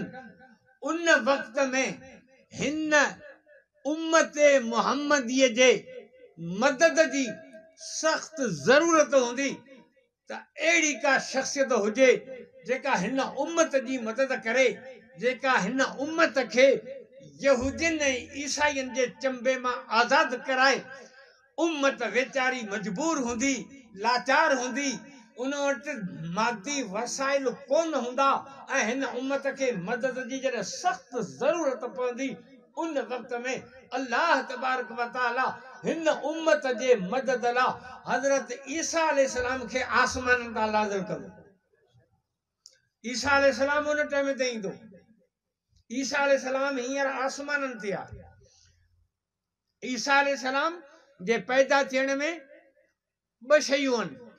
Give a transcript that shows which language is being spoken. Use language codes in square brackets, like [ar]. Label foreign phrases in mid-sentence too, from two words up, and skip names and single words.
[sd] उन वक़्त में हिन उम्मत मुहम्मदीअ जे मदद जी सख़्त ज़रूरत हूंदी त अहिड़ी का शख़्सियत हुजे जेका हिन उम्मत जी मदद करे, जेका हिन उम्मत खे यहूदियुनि ऐं ईसाइयुनि जे चंबे मां आज़ाद कराए। उम्मत वेचारी मजबूर हूंदी, लाचार हूंदी, उन वटि मादी वसाइल कोन हूंदा, ऐं हिन उम्मत खे मदद जी जॾहिं सख़्त ज़रूरत पवंदी, उन वक़्त में अल्लाह तबारक व तआला हिन उम्मत जे मदद लाइ हज़रत ईसा अलैहिस्सलाम खे आसमाननि तां नाज़िल कंदो। ईसा अलैहिस्सलाम उन टाइम ते ईंदो। ईसा अलैहिस्सलाम हींअर आसमाननि ते आहे। ईसा अलैहिस्सलाम जे पैदा थियण में ॿ शयूं आहिनि।